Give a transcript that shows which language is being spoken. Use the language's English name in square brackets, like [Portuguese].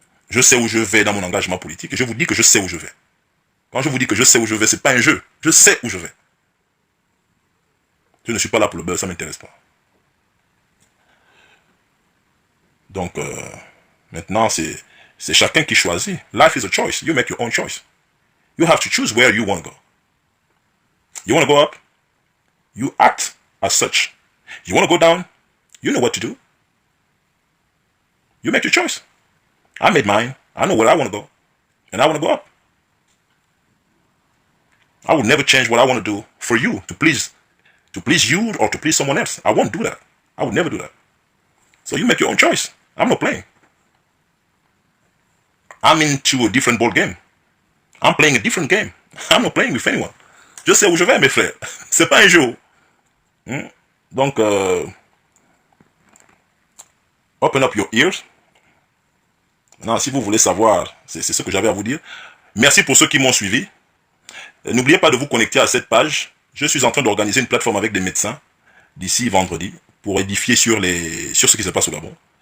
[French] Je sais où je vais dans mon engagement politique. Et je vous dis que je sais où je vais. Quand je vous dis que je sais où je vais, ce n'est pas un jeu. Je sais où je vais. Je ne suis pas là pour le beurre, ça ne m'intéresse pas. Donc, maintenant, c'est chacun qui choisit. [English] Life is a choice. You make your own choice. You have to choose where you want to go. You want to go up? You act as such. You want to go down? You know what to do. You make your choice. I made mine. I know where I want to go. And I want to go up. I would never change what I want to do for you, to please you or to please someone else. I won't do that. I would never do that. So you make your own choice. I'm not playing. I'm into a different ball game. I'm playing a different game. I'm not playing with anyone. [French] Je sais où je vais, mes frères. C'est pas un jeu. Donc, [English] open up your ears. [French] Maintenant, si vous voulez savoir, c'est ce que j'avais à vous dire. Merci pour ceux qui m'ont suivi. N'oubliez pas de vous connecter à cette page. Je suis en train d'organiser une plateforme avec des médecins d'ici vendredi pour édifier sur ce qui se passe au Gabon.